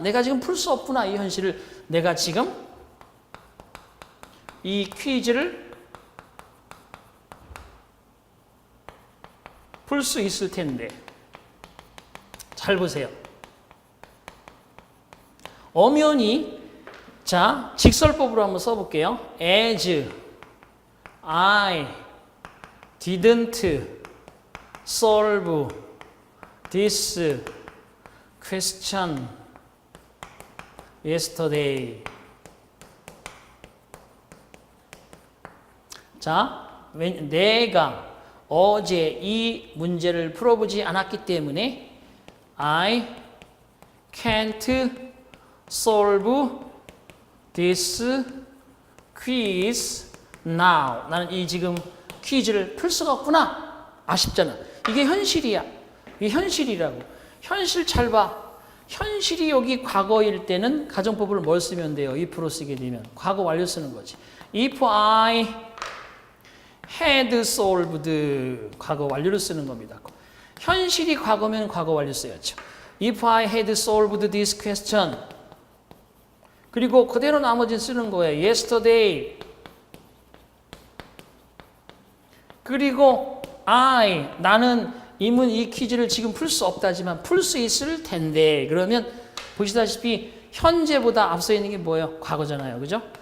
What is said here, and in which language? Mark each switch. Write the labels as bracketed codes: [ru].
[ko] 내가 지금 풀 수 없구나. 이 현실을 내가 지금 이 퀴즈를 풀 수 있을 텐데. 잘 보세요. 엄연히 자, 직설법으로 한번 써볼게요. [en] As I didn't solve this question yesterday. [ko] 자, 내가 어제 이 문제를 풀어보지 않았기 때문에 [en] I can't solve this quiz now. [ko] 나는 이 지금 퀴즈를 풀 수가 없구나. 아쉽잖아. 이게 현실이야. 이게 현실이라고. 현실 잘 봐. 현실이 여기 과거일 때는 가정법을 뭘 쓰면 돼요? if로 쓰게 되면. 과거 완료 쓰는 거지. [en] If I had solved. [ko] 과거 완료를 쓰는 겁니다. 현실이 과거면 과거 완료 써야죠. [en] If I had solved this question. [ko] 그리고 그대로 나머지는 쓰는 거예요. [en] Yesterday. [ko] 그리고 나는 이 퀴즈를 지금 풀 수 없다지만 풀 수 있을 텐데. 그러면 보시다시피 현재보다 앞서 있는 게 뭐예요? 과거잖아요. 그죠?